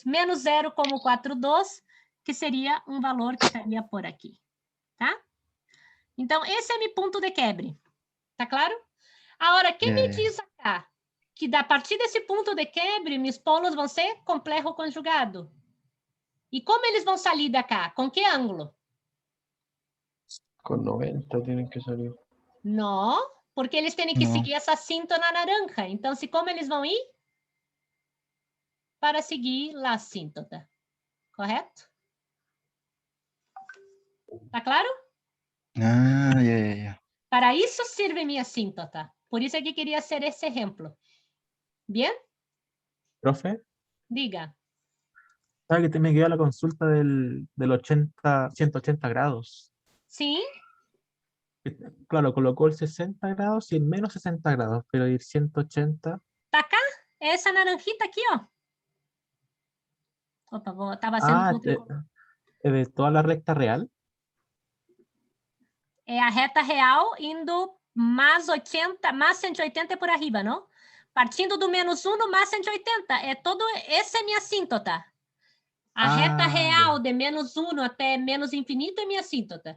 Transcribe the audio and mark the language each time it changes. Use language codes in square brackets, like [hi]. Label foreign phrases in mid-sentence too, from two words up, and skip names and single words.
[pt] Menos 0,42, que seria um valor que estaria por aqui. Tá? Então, esse é meu ponto de quebre. Tá claro? Agora, quem me diz acá que a partir desse ponto de quebre, meus polos vão ser complexo conjugado? E como eles vão sair da cá? Com que ângulo? [es] Con 90 tienen que salir. [pt] Não, porque eles têm que seguir essa assíntota naranja. Então, como eles vão ir? Para seguir a assíntota. Correto? Tá claro? [es] Ya. [pt] Para isso serve minha assíntota. Por isso é que queria ser esse exemplo. [es] Bien? Profe, [pt] Diga. [es] ¿sabe que me quedó la consulta del 180 grados? [pt] Sim? [es] Claro, colocó el 60 grados y el menos 60 grados, pero el 180... [pt] Tá cá? É essa naranjita aqui, ó. Opa, estava sendo... [es] ¿de toda la recta real? [pt] É a reta real indo mais 80, mais 180 por arriba, não? Partindo do menos 1 no mais 180. Essa é minha assíntota. A reta real de menos 1 até menos infinito é minha assíntota.